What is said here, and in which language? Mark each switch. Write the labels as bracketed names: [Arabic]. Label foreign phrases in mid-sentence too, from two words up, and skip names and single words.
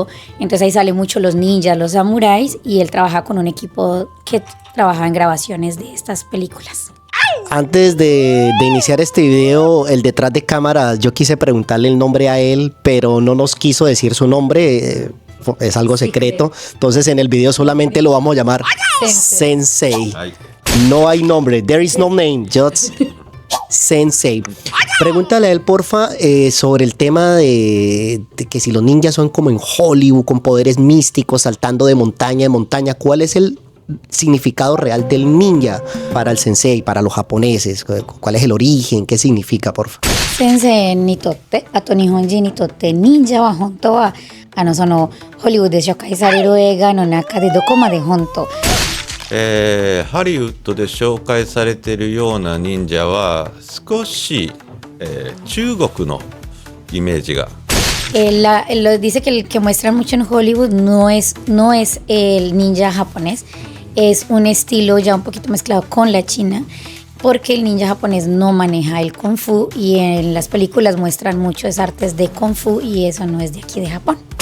[Spanish] Entonces ahí salen mucho los ninjas, los samuráis, y él trabaja con un equipo que trabaja en grabaciones de estas películas. Antes de iniciar este video, el detrás de cámaras, yo quise preguntarle el nombre a él, pero no nos quiso decir su nombre, es algo secreto. Entonces en el video solamente lo vamos a llamar Sensei. No hay nombre, [English] there is no name, just Sensei. [Spanish] Pregúntale a él, porfa, sobre el tema de que si los ninjas son como en Hollywood, con poderes místicos, saltando de montaña en montaña. ¿Cuál es el significado real del ninja para el sensei, para los japoneses? ¿Cuál es el origen? ¿Qué significa, porfa? [Japanese] 先生にとって、あと日本人にとって、忍者は本当はそのハリウッドで紹介される映画の中でどこまで本当. ハリウッドで紹介されているような忍者は少し、中国のイメージが。 [Spanish] Dice que el que muestran mucho en Hollywood no es el ninja japonés, es un estilo ya un poquito mezclado con la China, porque el ninja japonés no maneja el kung fu, y en las películas muestran muchas artes de kung fu, y eso no es de aquí de Japón.